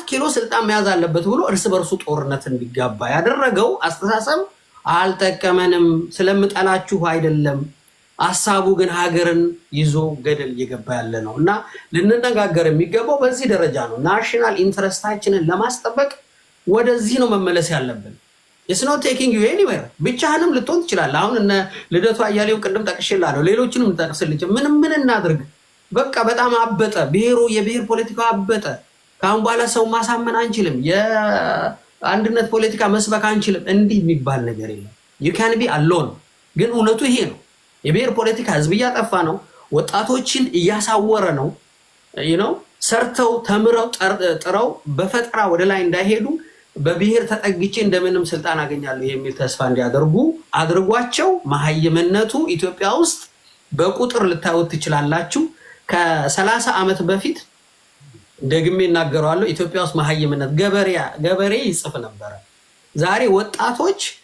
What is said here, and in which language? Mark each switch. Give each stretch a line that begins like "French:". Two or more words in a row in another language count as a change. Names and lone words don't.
Amharic: ኪሎ ስልጣን መያዝ አለበት ብሎ እርስ በርሱ ጦርነት እንዲጋባ ያደረገው አስተሳሰብ አልጠቀመንም። ስለምጠላችሁ አይደለም፣ ሀሳቡ ግን ሀገርን ይዞ ገደል እየገባ ያለ ነው እና ልንነጋገር የሚገባው በዚህ ደረጃ ነው። ናሽናል ኢንትረስታችንን ለማስጠበቅ ወደዚህ ነው መመለስ ያለብን።
English: it's not taking you anywhere።
Amharic: ብቻህንም ልትሆን ትችላለህ። አሁን እነ ልደቱ አያሌው ቅድም ጠቅሼልሃለሁ፣ ሌሎችንም ልጠቅስልህ። ምን እናድርግ? በቃ በጣም አበጠ ብሔሩ፣ የብሔር ፖለቲካው አበጠ። ከአሁን በኋላ ሰው ማሳመን አንችልም፣ የአንድነት ፖለቲካ መስበክ አንችልም። እንዲህ የሚባል ነገር የለም።
English: you can be alone።
Amharic: ግን እውነቱ ይሄ ነው። የብሔር ፖለቲካ ህዝብ እያጠፋ ነው፣ ወጣቶችን እያሳወረ ነው። ሰርተው ተምረው ጥረው በፈጠራ ወደ ላይ እንዳይሄዱ በብሔር ተጠግቼ እንደምንም ስልጣን አገኛለሁ የሚል ተስፋ እንዲያደርጉ አድርጓቸው። መሀይምነቱ ኢትዮጵያ ውስጥ በቁጥር ልታዩት ትችላላችሁ። ከ30 ዓመት በፊት ደግሜ እናገረዋለሁ፣ ኢትዮጵያ ውስጥ መሀይምነት ገበሬ ይጽፍ ነበረ። ዛሬ ወጣቶች